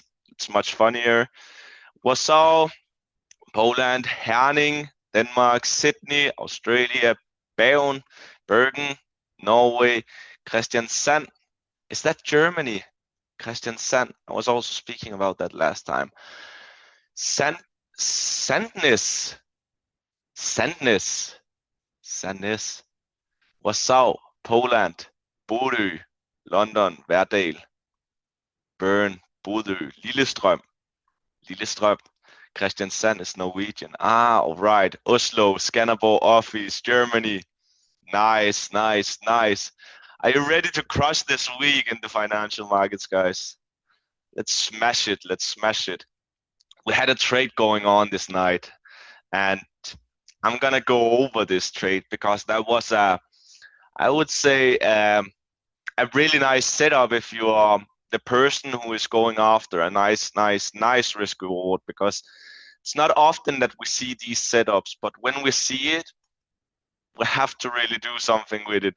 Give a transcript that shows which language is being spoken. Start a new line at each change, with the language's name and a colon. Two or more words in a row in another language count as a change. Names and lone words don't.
English: It's much funnier. Warsaw, Poland, Herning, Denmark, Sydney, Australia, Bayonne, Bergen, Norway, Kristiansand. Is that Germany? Kristiansand. I was also speaking about that last time. Sandnes. Sandnes. Warsaw, Poland, Bodø, London, Verdal, Bern, Bodø, Lillestrøm, Kristiansand is Norwegian. All right. Oslo, Skanderborg office, Germany. Nice. Are you ready to crush this week in the financial markets, guys? Let's smash it. We had a trade going on this night, and I'm gonna go over this trade because that was I would say a really nice setup if you are the person who is going after a nice risk reward, because it's not often that we see these setups, but when we see it, we have to really do something with it.